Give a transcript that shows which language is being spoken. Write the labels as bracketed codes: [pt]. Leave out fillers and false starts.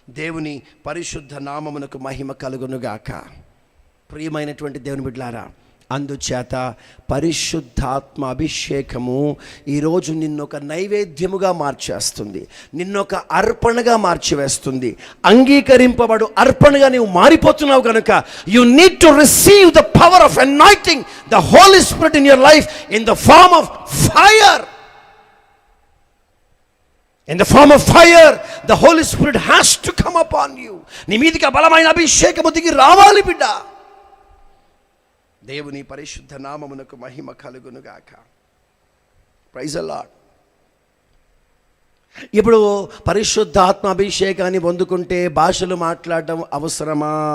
[te] దేవుని పరిశుద్ధ నామమునకు మహిమ కలుగునుగాక. ప్రియమైనటువంటి దేవుని బిడ్డలారా, అందుచేత పరిశుద్ధాత్మ అభిషేకము ఈరోజు నిన్నొక నైవేద్యముగా మార్చేస్తుంది, నిన్నొక అర్పణగా మార్చివేస్తుంది. అంగీకరింపబడు అర్పణగా నీవు మారిపోతున్నావు కనుక [en] You need to receive the power of anointing the Holy Spirit in your life in the form of fire. In the form of fire, the Holy Spirit has to come upon you. [te] నీ మీదికి ఆ బలమైన అభిషేకము దిగి రావాలి బిడ్డ. దేవుని పరిశుద్ధ నామమునకు మహిమ కలుగునుగాక. [en] Praise the Lord. [te] ఇప్పుడు పరిశుద్ధాత్మ అభిషేకాన్ని పొందుకుంటే భాషలు మాట్లాడడం అవసరమా?